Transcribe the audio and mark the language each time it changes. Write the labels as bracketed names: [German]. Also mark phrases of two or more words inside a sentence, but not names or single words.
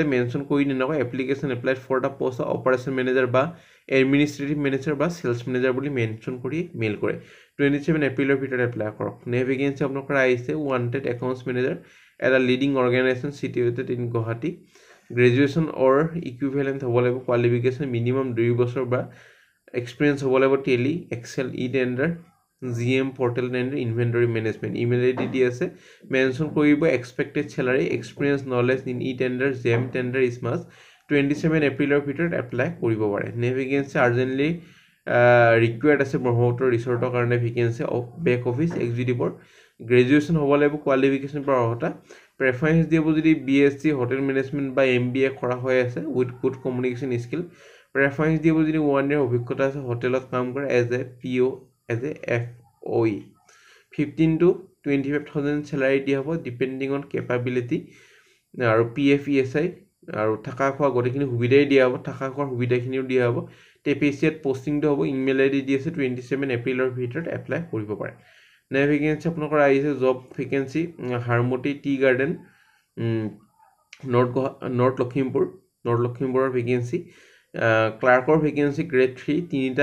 [Assamese] মেনশন কৰি দিনক [English] application applied for the post operation manager [Assamese] বা [English] administrative manager [Assamese] বা [English] sales manager [Assamese] বুলি মেনশন কৰি মেইল কৰে 27 এপ্ৰিলৰ ভিতৰত এপ্লাই কৰক নে ভেকেন্সি আপোনালোকৰ আহিছে [English] wanted accounts manager [Assamese] এটা [English] leading organisation situated in Guwahati graduation or equivalent [Assamese] হ'ব লাগিব [English] qualification minimum [Assamese] 2 বছৰ বা এক্সপিৰিয়েন্স হ'ব লাগিব [English] Tally Excel e tender GM portal and inventory management email ID [Assamese] দি আছে মেনশন কৰিব [English] expected salary experience knowledge in e-tender GM tender is [Assamese] must 27 এপ্ৰিলৰ ভিতৰত এপ্লাই কৰিব পাৰে নে [English] vacancy urgently required [Assamese] আছে ব্ৰহ্মপুত্ৰ ৰিসৰ্টৰ কাৰণে [English] vacancy of back office executiveৰ graduation [Assamese] হ'ব লাগিব কোৱালিফিকেশ্যন পৰা অহটা প্ৰেফাৰেন্স দিব যদি [English] BSc hotel management [Assamese] বা MBA কৰা হৈ আছে [English] with good communication skill preference [Assamese] দিব যদি [English] 1 year [Assamese] অভিজ্ঞতা আছে হোটেলত কাম কৰা [English] as a PO as a FOE 15 to 25,000 salary [Assamese] দিয়া হ'ব [English] depending on capability [Assamese] আৰু PF ESI আৰু থাকা খোৱা গটেখিনি সুবিধাই দিয়া হ'ব থাকা খোৱাৰ সুবিধাখিনিও দিয়া হ'ব TPCত পোষ্টিং টো হ'ব [English] email ID [Assamese] দি আছে 27 এপ্ৰিলৰ ভিতৰত এপ্লাই কৰিব পাৰে নে ভেকেন্সি আপোনালোকৰ আহিছে [English] job vacancy [Assamese] হাৰমতি টি গাৰ্ডেন নৰ্থ লখিমপুৰৰ ভেকেন্সি ক্লাৰ্কৰ ভেকেন্সি গ্ৰেড 3 তিনিটা